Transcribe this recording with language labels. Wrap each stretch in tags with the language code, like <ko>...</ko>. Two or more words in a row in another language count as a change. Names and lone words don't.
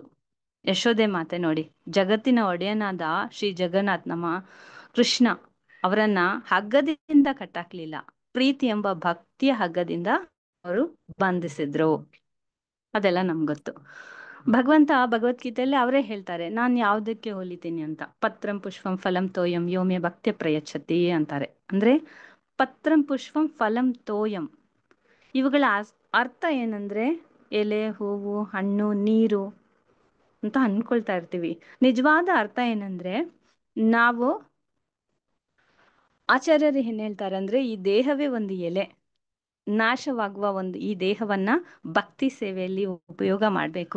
<kn>ಯಶೋದೆ ಮಾತೆ ನೋಡಿ, ಜಗತ್ತಿನ ಒಡೆಯನಾದ ಶ್ರೀ ಜಗನ್ನಾಥ್ ನಮ್ಮ ಕೃಷ್ಣ ಅವರನ್ನ ಹಗ್ಗದಿಂದ ಕಟ್ಟಾಕ್ಲಿಲ್ಲ, ಪ್ರೀತಿ ಎಂಬ ಭಕ್ತಿಯ ಹಗ್ಗದಿಂದ ಅವರು ಬಂಧಿಸಿದ್ರು. ಅದೆಲ್ಲ ನಮ್ಗೆ ಗೊತ್ತು. ಭಗವಂತ ಭಗವದ್ಗೀತೆಯಲ್ಲಿ ಅವರೇ ಹೇಳ್ತಾರೆ, ನಾನು ಯಾವುದಕ್ಕೆ ಹೋಲಿತೀನಿ ಅಂತ.</kn> <sa>ಪತ್ರಂ ಪುಷ್ಪಂ ಫಲಂ ತೋಯಂ ಯೋಮ್ಯ ಭಕ್ತ್ಯ ಪ್ರಯಚ್ಛತಿ ಅಂತಾರೆ. ಅಂದ್ರೆ ಪತ್ರಂ ಪುಷ್ಪಂ ಫಲಂ ತೋಯಂ,</sa> <kn>ಇವುಗಳ ಅರ್ಥ ಏನಂದ್ರೆ ಎಲೆ, ಹೂವು, ಹಣ್ಣು, ನೀರು ಅಂತ ಅನ್ಕೊಳ್ತಾ ಇರ್ತೀವಿ. ನಿಜವಾದ ಅರ್ಥ ಏನಂದ್ರೆ, ನಾವು ಆಚಾರ್ಯರು ಏನ್ ಹೇಳ್ತಾರೆ ಅಂದ್ರೆ, ಈ ದೇಹವೇ ಒಂದು ಎಲೆ, ನಾಶವಾಗುವ ಒಂದು ಈ ದೇಹವನ್ನ ಭಕ್ತಿ ಸೇವೆಯಲ್ಲಿ ಉಪಯೋಗ ಮಾಡಬೇಕು.</kn>